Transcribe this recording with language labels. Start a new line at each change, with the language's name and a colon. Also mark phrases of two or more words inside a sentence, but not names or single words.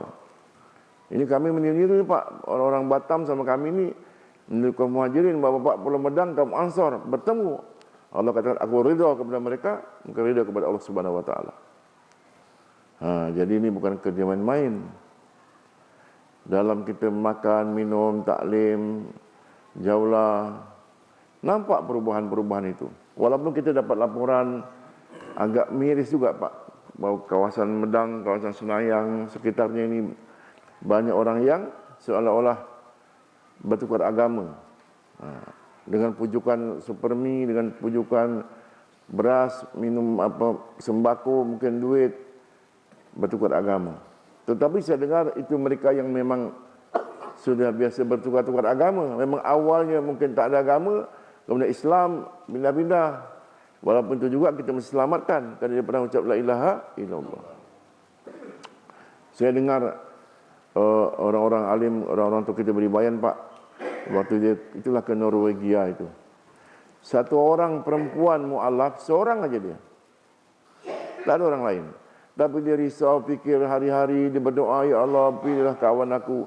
Malay: Ini kami meniru Pak, orang-orang Batam sama kami ini, meniru kaum Muhajirin, bapak-bapak Pulau Medang, kaum Ansar bertemu. Allah katakan, aku ridha kepada mereka, maka ridha kepada Allah
Arabic: سبحانه وتعالى.
Malay: Jadi ini bukan kerja main-main. Dalam kita makan, minum, taklim, jaulah, nampak perubahan-perubahan itu. Walaupun kita dapat laporan agak miris juga Pak, bahawa kawasan Medang, kawasan Senayang, sekitarnya ini banyak orang yang seolah-olah bertukar agama. Dengan pujukan supermi, dengan pujukan beras, minum sembako, mungkin duit, bertukar agama. Tetapi saya dengar itu mereka yang memang sudah biasa bertukar-tukar agama. Memang awalnya mungkin tak ada agama, kemudian Islam pindah-pindah. Walaupun itu juga kita mesti selamatkan kerana dia pernah ucap
Arabic: لا إله إلا الله.
Malay: Saya dengar orang-orang alim, orang-orang tu kita beri bayan Pak. Waktu dia itulah ke Norwegia itu. Satu orang perempuan mu'alaf, seorang aja dia. Tak ada orang lain. Tapi dia risau, fikir hari-hari, dia berdoa,
Arabic: يا الله,
Malay: pilihlah kawan aku.